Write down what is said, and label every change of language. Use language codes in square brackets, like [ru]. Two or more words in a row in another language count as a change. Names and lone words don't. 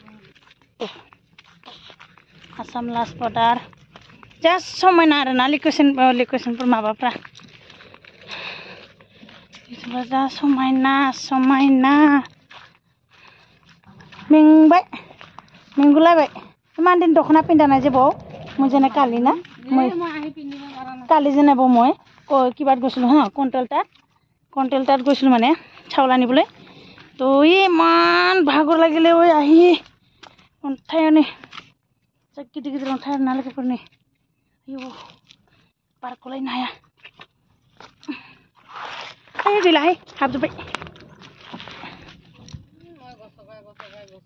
[brx] आसाम लास्ट बर्डार जा समायना आरोना लोकेसनफोर माबाफ्रा जा समायना समायना मेंगुलायबाय इमान दिन दख'ना पिन्धानाय जेबो मोजाङै कालि ना कालि जेनेबा [as] মই কিবাত গৈছিলোঁ হা কণ্টেলটাত গৈছিলোঁ মানে চাউল আনিবলৈ তো ইমান ভাগৰ লাগিলে ঐ আহি [brx] अन्थायानो गिदिर गिदिर अन्थाइ आरोना लोगोफोरनि आयौ पार्कखौलायनो हाया गैलाहाय हाबजोब्बाय